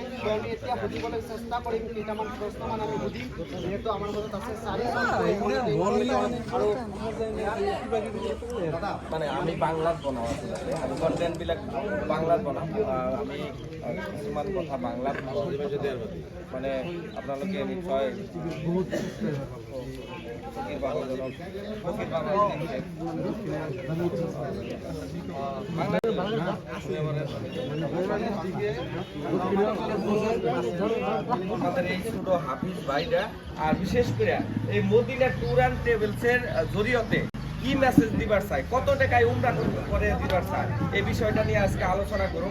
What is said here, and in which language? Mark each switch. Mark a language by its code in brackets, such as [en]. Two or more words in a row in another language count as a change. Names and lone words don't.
[as] আমি এতিয়া সুধিবলৈ চেষ্টা কৰিম, কেইটামান প্ৰশ্নমান আমি সুধিম, যিহেতু আমাৰ মাজত আছে চাৰিজন আৰু মানে আমি বাংলাত বনাওঁ আচলতে আমি কণ্টেণ্টবিলাক বাংলাত বনাওঁ। আমি কিছুমান কথা বাংলাত মানে আপোনালোকে নিশ্চয় ফকির বাংলাজনক ফকির বাংলা [bn] আমাদের এই ছোট হাফিজ ভাইরা আর বিশেষ করে এই মদিনা ট্যুর অ্যান্ড ট্রাভেলসের জরিয়তে কি মেসেজ দিবার চাই, কত টাকায় উমরা করে দিবার চাই, এই বিষয়টা নিয়ে আজকে আলোচনা করুন।